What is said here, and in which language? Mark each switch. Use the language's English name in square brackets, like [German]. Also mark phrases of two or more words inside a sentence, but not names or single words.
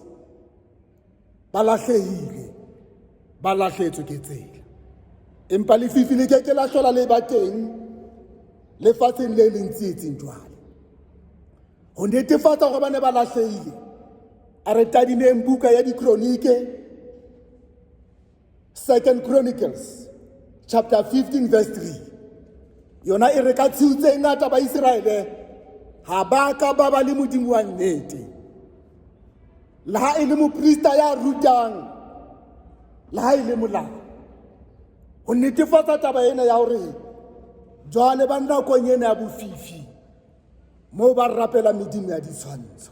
[Southern Sotho] Ba lahlehile, ba lahletswe ke tsela, empa lefifi le ke la hlola le ba teng lefatsheng le leng tsietsing jwale. Ho netefatsa hore ba ne ba lahlehile, a re tadimeng buka ya Dikronike, 2 [English] Chronicles chapter 15 verse 3. [Southern Sotho] Yona e re ka tshiutse ngata ba Israele ha ba ka ba ba le modimo wa nnete, le ha e le moprista ya rutang, le ha e le molao. Ho netefatsa taba ena ya hore jwale ba nakong ena ya bofifi moo ba rapela medimo ya ditshwantsho.